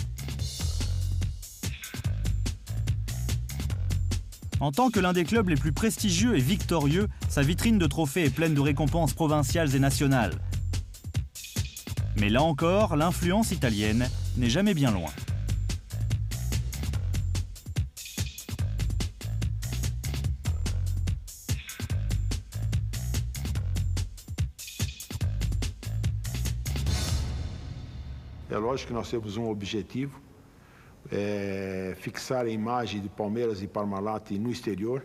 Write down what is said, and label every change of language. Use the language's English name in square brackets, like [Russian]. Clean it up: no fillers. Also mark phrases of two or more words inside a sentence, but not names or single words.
[French] En tant que l'un des clubs les plus prestigieux et victorieux, sa vitrine de trophées est pleine de récompenses provinciales et nationales. Mais là encore, l'influence italienne n'est jamais bien loin. [Portuguese] É lógico que nós temos um objetivo, fixar a imagem de Palmeiras e Parmalat no exterior.